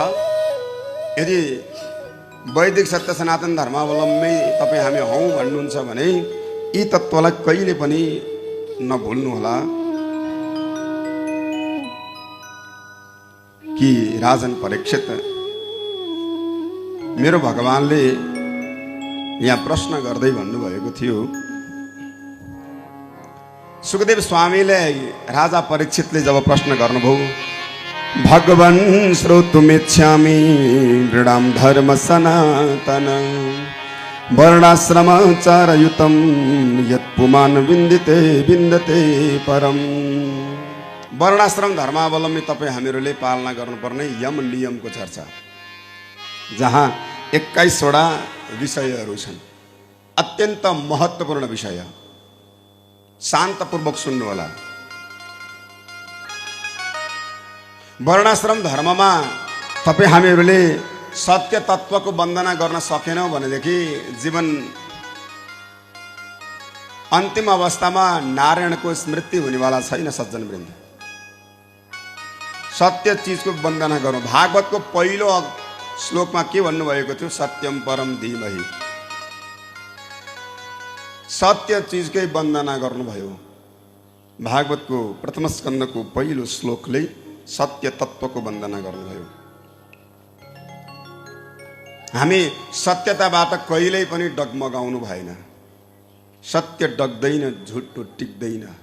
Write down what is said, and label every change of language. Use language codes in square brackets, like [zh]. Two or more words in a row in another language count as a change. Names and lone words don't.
[ne] यदि वैदिक सत्य सनातन धर्मावलम्बी तपाईँ हामी हौँ भन्नुहुन्छ भने यी तत्त्वलाई कहिले पनि नभुल्नुहोला कि राजन परीक्षित, मेरो भगवानले यहाँ प्रश्न गर्दै भन्नुभएको थियो। सुखदेव स्वामीले राजा परीक्षितले जब प्रश्न गर्नुभयो, [sa] भगवन् श्रोतुमिच्छामि दृढं धर्म सनातन वर्णाश्रमाचारयुतं यत् पुमान् विन्दते विन्दते परम। [ne] वर्णाश्रम धर्मावलम्बी तपाईँ हामीहरूले पालना गर्नुपर्ने यम नियमको चर्चा, जहाँ 21वटा विषयहरू छन्। अत्यन्त महत्त्वपूर्ण विषय, शान्तपूर्वक सुन्नु होला। वर्णाश्रम धर्ममा तपाईँ हामीहरूले सत्य तत्त्वको वन्दना गर्न सकेनौँ भनेदेखि जीवन अन्तिम अवस्थामा नारायणको स्मृति हुनेवाला छैन। सज्जनवृन्द, सत्य चिजको वन्दना गरौँ। भागवतको पहिलो श्लोकमा के भन्नुभएको थियो? [sa] सत्यम परम धीमहि। [ne] सत्य चिजकै वन्दना गर्नुभयो। भागवतको प्रथम स्कन्धको पहिलो श्लोकले सत्य तत्त्वको वन्दना गर्नुभयो। हामी सत्यताबाट कहिल्यै पनि डगमगाउनु भएन। सत्य डग्दैन, झुट टिक्दैन।